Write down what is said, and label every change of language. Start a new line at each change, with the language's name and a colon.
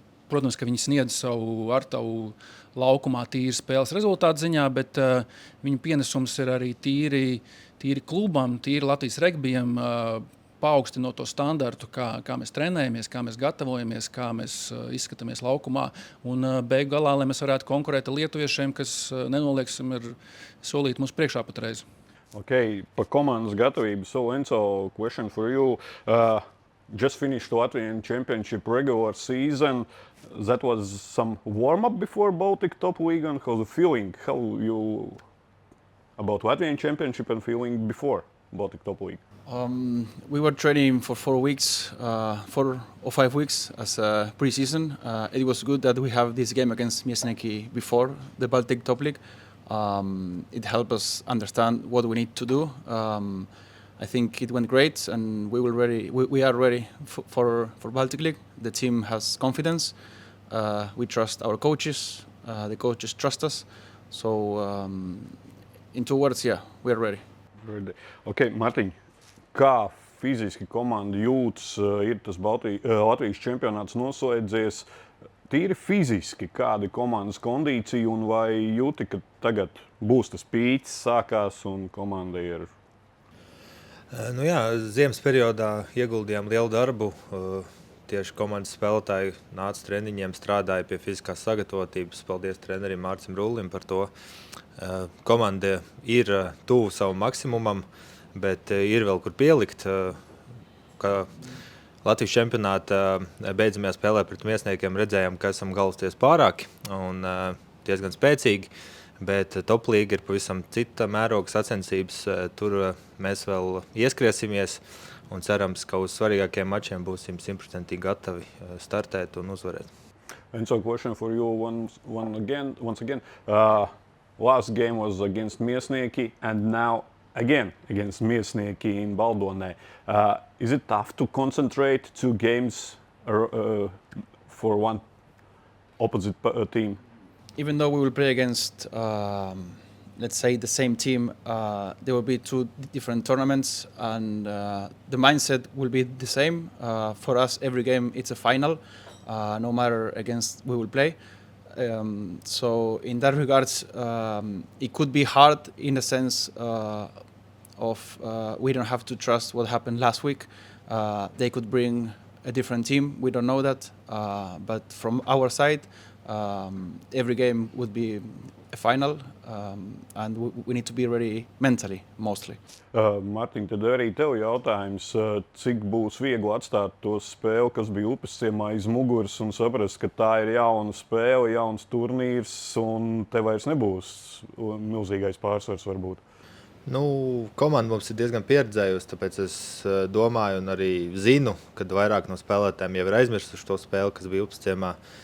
Latvian: Protams, ka viņi sniedz savu artavu laukumā tīri spēles rezultātu ziņā, bet viņu pienesums ir arī tīri klubam, tīri Latvijas regbijam, paaugstinot to standartu, kā mēs trenējamies, kā mēs gatavojamies, kā mēs izskatāmies laukumā. Un beigu galā, lai mēs varētu konkurēt ar lietuviešiem, kas nenolieksim ir solīt mums priekšā patreiz. Okay, par komandas gatavību.
English: So, Enzo, question for you. Just finished Latvian Championship regular season. That was some warm-up before Baltic Top League, and how's the feeling? How you about Latvian Championship and feeling before Baltic Top League? We were training for 4 weeks, 4 or 5 weeks as a pre-season. It was good that we have this game against Miesniki before the Baltic Top League. It helped us understand what we need to do. I think it went great, and we are ready for Baltic League. The team has confidence. We trust our coaches. The coaches trust us. So, in 2 words, yeah, we are ready.
Latvian: Okay, Mārtiņ, kā fiziski komanda jūtas, ir tas Latvijas čempionāts noslēdzies? Tīri fiziski, kāda ir komandas kondīcija un vai jūti, ka tagad būs tas pīķis sākās un komanda ir? Nu jā, ziemas periodā ieguldījām lielu darbu. Tieši komandas spēlētāji nāca treniņiem, strādāja pie fiziskās sagatavotības. Paldies trenerim Mārcim Rullim par to. Komanda ir tuvu savam maksimumam, bet ir vēl kur pielikt. Ka Latvijas čempionāta beidzamajā spēlē pret Miesniekiem redzējām, ka esam galvasties pārāki un diezgan spēcīgi. Bet top līga ir pavisam cita mēroga sacensības. Tur mēs vēl ieskriesimies un cerams, ka uz svarīgākiem mačiem būsim 100% gatavi startēt un uzvarēt.
English: Enzo, question for you once again. Last game was against Miesnieki and now again against Miesnieki in Baldonē. Is it tough to concentrate 2 games for one opposite team? Even though we will play against, let's say, the same team, there will be 2 different tournaments, and the mindset will be the same. For us, every game it's a final, no matter against we will play. So in that regards, it could be hard in the sense of we don't have to trust what happened last week. They could bring a different team. We don't know that, but from our side, every game would be a final, and we need to be ready mentally, mostly.
Latvian: Mārtiņ, tad arī tev jautājums, cik būs viegli atstāt to spēli, kas bija Upesciemā aiz muguras un saprast, ka tā ir jauna spēle, jauns turnīrs un te vairs nebūs milzīgais pārsvars varbūt? Nu, komanda mums ir diezgan pieredzējusi, tāpēc es domāju un arī zinu, ka vairāk no spēlētājiem jau ir aizmirsuši to spēli, kas bija Upesciemā.